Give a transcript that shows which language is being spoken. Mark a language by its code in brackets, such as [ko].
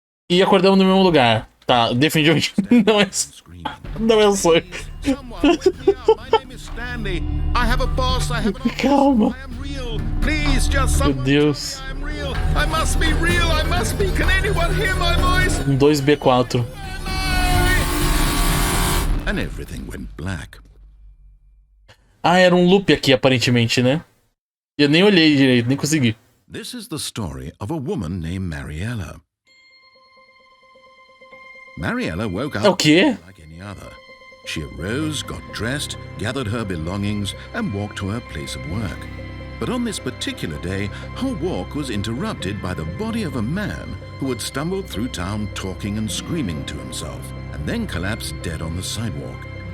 [pt] E acordamos no mesmo lugar. Tá, definitivamente não é um sonho. [en] Someone wake me up. My name is Stanley. I have a boss. I have an office. [pt] Calma. [en] I am real. Please, just [pt] Meu [en] someone. [pt] Deus. [en] I am real. I must be real. I must be. Can anyone hear my voice? 2B4. And everything went black. [pt] Ah, era um loop aqui, aparentemente, né? Eu nem olhei direito, nem consegui. [en] This is the story of a woman named Mariella. Mariella woke up [pt] É o quê? [en] like any other. She arose, got dressed, gathered her belongings, and walked to her place of work. But on this particular day, her walk was interrupted by the body of a man who had stumbled through town talking and screaming to himself, and then collapsed dead on the sidewalk.